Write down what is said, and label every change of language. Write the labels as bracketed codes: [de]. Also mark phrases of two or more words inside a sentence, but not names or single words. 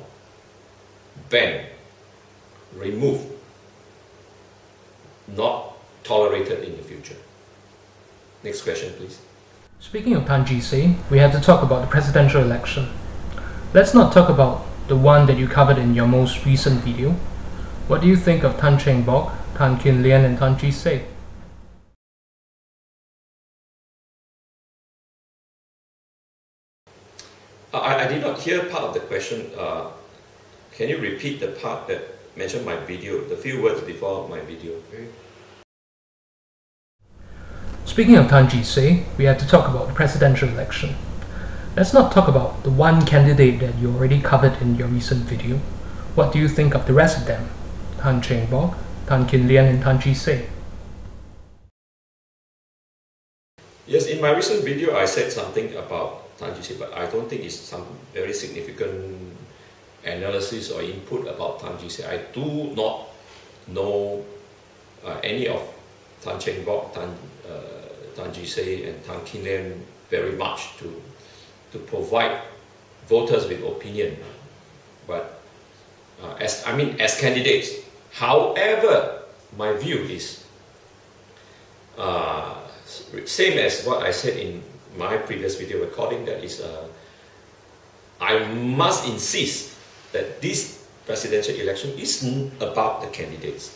[en] Ban, remove, not tolerated in the future. Next question, please. Speaking of Tan Ji Se, we have to talk about the presidential election. Let's not talk about the one that you covered in your most recent video. What do you think of Tan Cheng Bock, Tan Kin Lian and Tan Ji Se? I did not hear part of the question. Can you repeat the part that mentioned my video, the few words before my video? Speaking of Tan Ji Se, we have to talk about the presidential election. Let's not talk about the one candidate that you already covered in your recent video. What do you think of the rest of them? Tan Cheng Bock, Tan Kin Lian and Tan Ji Se? Yes, in my recent video I said something about Tan Ji Se, but I don't think it's some very significant analysis or input about Tan Ji Se. I do not know any of Tan Cheng Bock, Tan Ji Se and Tan Kin Lian very much to provide voters with opinion, but as candidates. However, my view is same as what I said in my previous video recording, that is I must insist that this presidential election isn't about the candidates.